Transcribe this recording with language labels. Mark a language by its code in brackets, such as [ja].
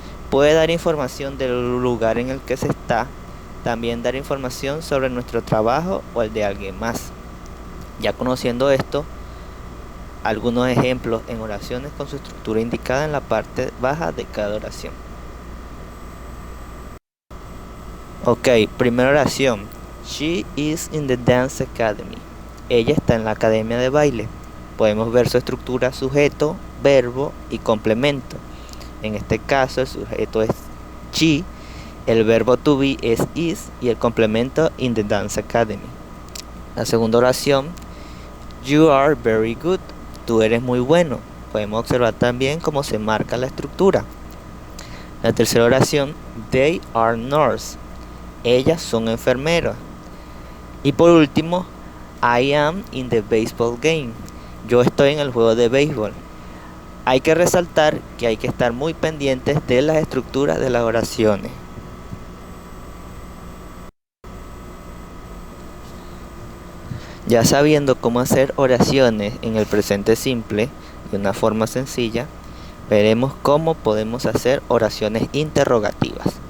[es] Puede dar información del lugar en el que se está. También dar información sobre nuestro trabajo o el de alguien más. Ya conociendo esto, algunos ejemplos en oraciones con su estructura indicada en la parte baja de cada oración. Ok, primera oración. [en] She is in the dance academy. [es] Ella está en la academia de baile. Podemos ver su estructura sujeto, verbo y complemento. En este caso el sujeto es she, el verbo to be es is y el complemento [en] in the dance academy. [es] La segunda oración, [en] you are very good. [es] Tú eres muy bueno. Podemos observar también cómo se marca la estructura. La tercera oración, [en] they are nurse. [es] Ellas son enfermeras. Y por último, [en] I am in the baseball game. [es] Yo estoy en el juego de béisbol. Hay que resaltar que hay que estar muy pendientes de las estructuras de las oraciones. Ya sabiendo cómo hacer oraciones en el presente simple de una forma sencilla, veremos cómo podemos hacer oraciones interrogativas.